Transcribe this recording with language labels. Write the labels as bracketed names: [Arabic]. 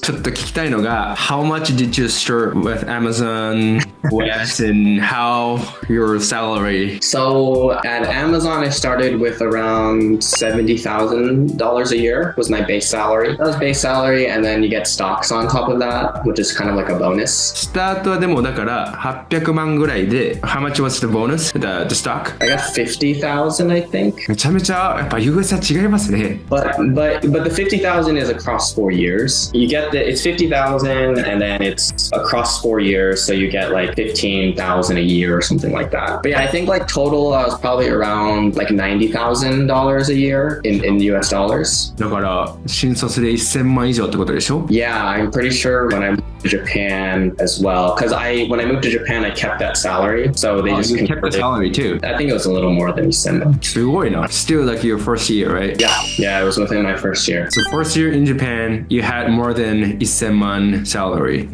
[Japanese] ちょっと聞きたいのが [English] How much did you start with Amazon with and how your salary? So at Amazon, I started with around $70,000 a year was my base salary. That was base salary, and then you get stocks on top of that, which is kind of like a bonus. [Japanese] スタートはでもだから800万ぐらいで [English] How much was the bonus? The stock? I got 50,000, I think. [Japanese] めちゃめちゃやっぱ US は違いますね。 [English] But the 50,000 is across 4 years. You get it's 50,000 and then it's across 4 years, so you get like 15,000 a year or something like that. But yeah, I think like total I was probably around like $90,000 a year in US dollars. [Japanese] だから新卒で1000万以上ってことでしょ？ [English] Yeah, I'm pretty sure when I moved to Japan as well, because when I moved to Japan, I kept that salary, so they just you kept the salary too. I think it was a little more than 1000 万. [Japanese] すごいな。 [English] Still like your first year, right? Yeah, it was within my first year. So first year in Japan, you had more than 1000万 salary.